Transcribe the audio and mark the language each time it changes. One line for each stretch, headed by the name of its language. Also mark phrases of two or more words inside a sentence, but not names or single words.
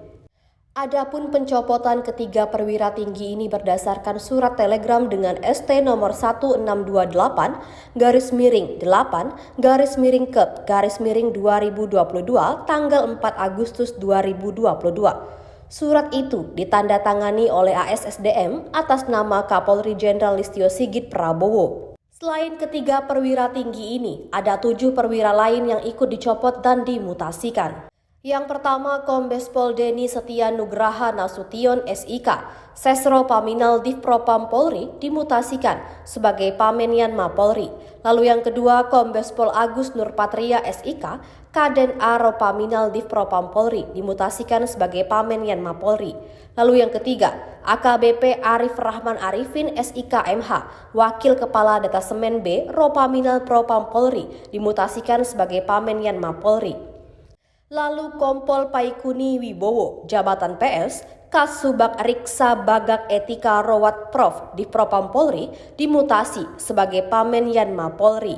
Indonesian: Adapun pencopotan ketiga perwira tinggi ini berdasarkan surat telegram dengan ST nomor 1628 /8/Kep/2022 tanggal 4 Agustus 2022. Surat itu ditandatangani oleh ASSDM atas nama Kapolri Jenderal Listio Sigit Prabowo. Selain ketiga perwira tinggi ini, ada 7 perwira lain yang ikut dicopot dan dimutasikan. Yang pertama, Kombes Pol Deni Setia Nugraha Nasution SIK, Sesro Paminal Divpropam Polri dimutasikan sebagai Pamenian Mapolri. Lalu yang kedua, Kombes Pol Agus Nurpatria SIK, Kaden A Ropaminal Divpropam Polri dimutasikan sebagai Pamenian Mapolri. Lalu yang ketiga, AKBP Arif Rahman Arifin SIK MH, Wakil Kepala Detasemen B Ropaminal Propam Polri dimutasikan sebagai Pamenian Mapolri. Lalu Kompol Paikuni Wibowo, jabatan PS, Kasubag Riksa Bagak Etika Rowat Prof di Propam Polri dimutasi sebagai Pamenian Mapolri.